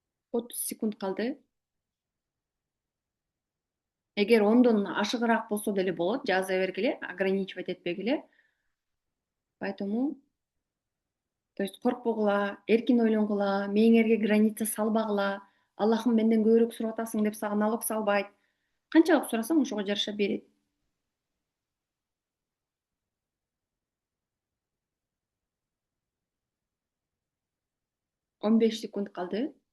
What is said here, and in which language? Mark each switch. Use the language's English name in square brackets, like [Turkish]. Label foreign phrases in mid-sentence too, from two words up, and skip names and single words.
[Kyrgyz] 30 секунд калды. Эгер 10дон ашыгыраак болсо деле болот, жаза бергиле, ограничивать этпегиле. [Russian] Поэтому, то есть [Kyrgyz] коркпогула, эркин ойлонгула, мээңерге граница салбагыла. Аллахым менден көбүрөөк сурап атасың деп сага налог салбайт. Канчалык сурасаң ошого жараша берет. 15 секунд калды.